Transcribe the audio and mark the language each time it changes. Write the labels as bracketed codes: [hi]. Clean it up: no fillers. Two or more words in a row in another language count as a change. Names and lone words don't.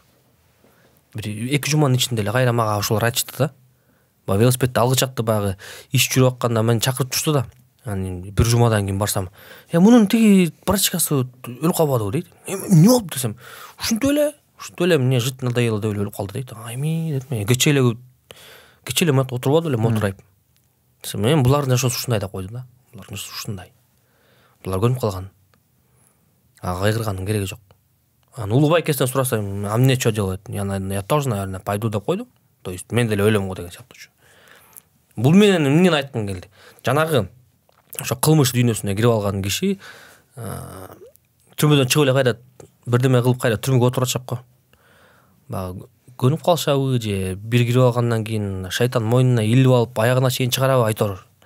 [ky] Бир 2 жуманын ичинде эле кайра мага ошолор айтышты да. Баягы велосипедди алгычакты баягы иш жүрүп атканда мени чакырып турушту да. Анан 1 жумадан кийин барсам, мунун тиги практикасы өлүп калбадыбы дейт. Эмне болуп десем, ушинтип эле [ru] мне жить надоело [ky] деп өлүп калды дейт. Айми дедим, кече эле отурбаду эле мотурайып. Десем, мен булардын жашоосу ушундай деп койдум да. Булардын жашоосу ушундай. Булар көнүп калган. Кайгырганын кереги жок. Анан улуу экесинен сурасам, [ru] а мне что делать? Я тоже, наверное, пойду [ky] деп койдум. [ru] То есть [ky] мен деле өлөм го деген сыяктуучу. Бул менен эмнени айткым келди? Жанагы ошо кылмыш дүйнөсүнө кирип алган киши түрмөдөн чыгып эле кайра бирдеме кылып кайра түрмөгө отурачак го. Баягы көнүп калышабы же бир кирип алгандан кийин шайтан мойнуна илип алып аягына чейин чыгарабы айтор.